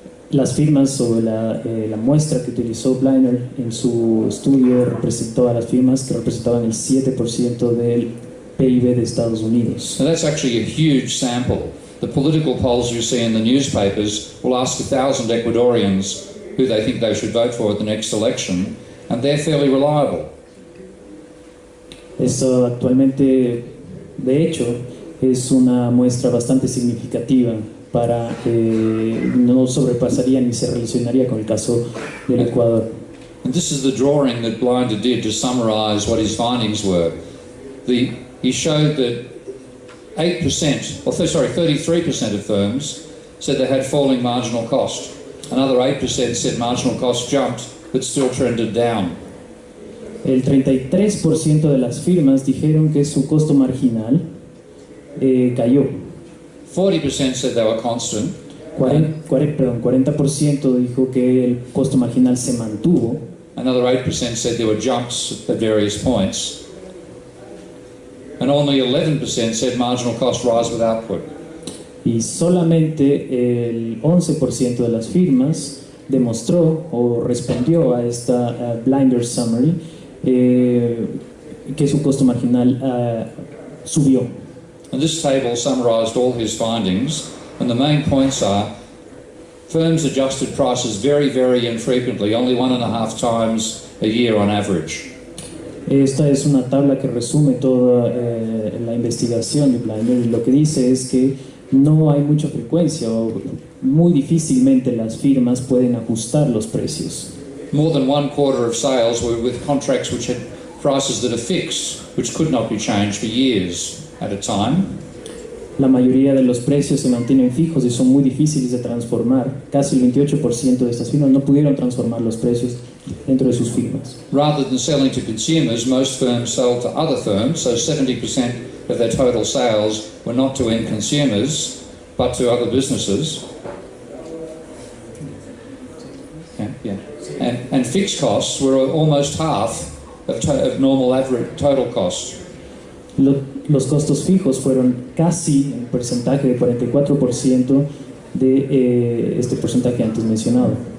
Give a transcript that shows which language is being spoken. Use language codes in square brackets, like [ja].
[es] Las firmas o la muestra que utilizó Blinder en su estudio representó a las firmas que representaban el 7% del PIB de Estados Unidos. [en] Now that's actually a huge sample. The political polls you see in the newspapers will ask 1,000 Ecuadorians who they think they should vote for at the next election, and they're fairly reliable. [es] Eso actualmente, de hecho, es una muestra bastante significativa para no sobrepasaría ni se relacionaría con el caso del Ecuador. [en] And this is the drawing that Blinder did to summarize what his findings were. He showed that 33% of firms said they had falling marginal cost. Another 8% said marginal cost jumped, but still trended down. [es] El 33% de las firmas dijeron que su costo marginal cayó. [en] 40% said they were constant. [es] 40% dijo que el costo marginal se mantuvo. [en] Another 8% said there were jumps at various points. And only 11% said marginal cost rise with output. [es] Y solamente el 11% de las firmas demostró o respondió a esta Blinder Summary que su costo marginal subió. [en] And this table summarized all his findings, and the main points are firms adjusted prices very, very infrequently, only 1.5 times a year on average. [es] Esta es una tabla que resume toda la investigación de Blinder, y lo que dice es que no hay mucha frecuencia o muy difícilmente las firmas pueden ajustar los precios. [en] More than 1/4 of sales were with contracts which had prices that are fixed, which could not be changed for years at a time. [es] La mayoría de los precios se mantienen fijos y son muy difíciles de transformar. Casi el 28% de estas firmas no pudieron transformar los precios dentro de sus firmas. [en] Rather than selling to consumers, most firms sell to other firms, so 70% of their total sales were not to end consumers, but to other businesses. And fixed costs were almost half of normal average total costs. [es] Los costos fijos fueron casi el porcentaje de 44% de este porcentaje antes mencionado.